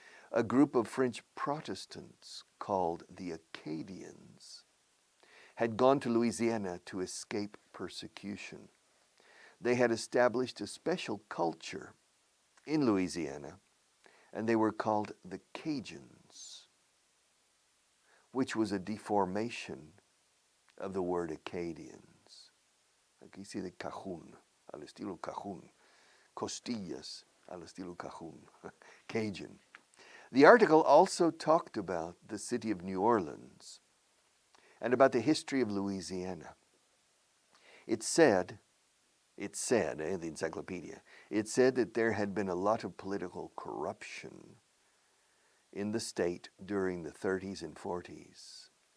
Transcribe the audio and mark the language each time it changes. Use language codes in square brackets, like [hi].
[en] A group of French Protestants called the Acadians had gone to Louisiana to escape persecution. they had established a special culture in Louisiana, and they were called the Cajuns, which was a deformation of the word Acadians. [es] Aquí dice de cajún, al estilo cajún. Costillas, al estilo cajún. [en] Cajun. The article also talked about the city of New Orleans and about the history of Louisiana. It said, in the encyclopedia, it said that there had been a lot of political corruption in the state during the 30s and 40s.